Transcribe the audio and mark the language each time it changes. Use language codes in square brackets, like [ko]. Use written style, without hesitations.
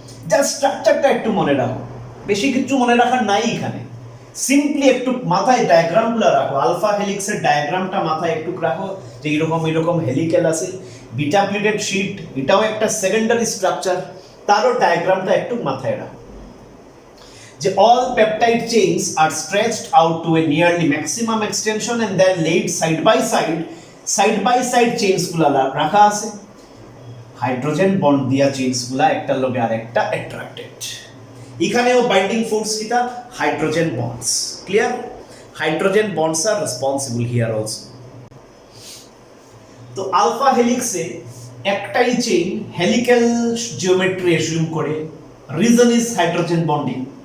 [bn] Just স্ট্রাকচারটা একটু মনে রাখো, বেশি কিছু মনে রাখার নাই এখানে, সিম্পলি একটু মাথায় ডায়াগ্রামগুলো রাখো। আলফা হেলিক্সের ডায়াগ্রামটা মাথায় একটু রাখো, যে এরকম হেলিক্যাল আছে, বিটা প্লিটেড শীট, এটাও একটা সেকেন্ডারি স্ট্রাকচার, তারও ডায়াগ্রামটা একটু মাথায় রাখো। [en] যে all peptide chains are stretched out to a nearly maximum extension and then laid side by side chains [bn] গুলা রাখা আছে, হাইড্রোজেন বন্ড দিয়া চেইনস গুলা একটার লগে আরেকটা অ্যাট্রাক্টেড। এখানেও বাইন্ডিং ফোর্স কিটা, hydrogen bonds. Clear? [en] Hydrogen bonds are responsible here also. [bn] তো আলফা হেলিক্সে একটাই চেইন হেলিক্যাল জিওমেট্রি এজিউম করে, [en] Reason is hydrogen bonding.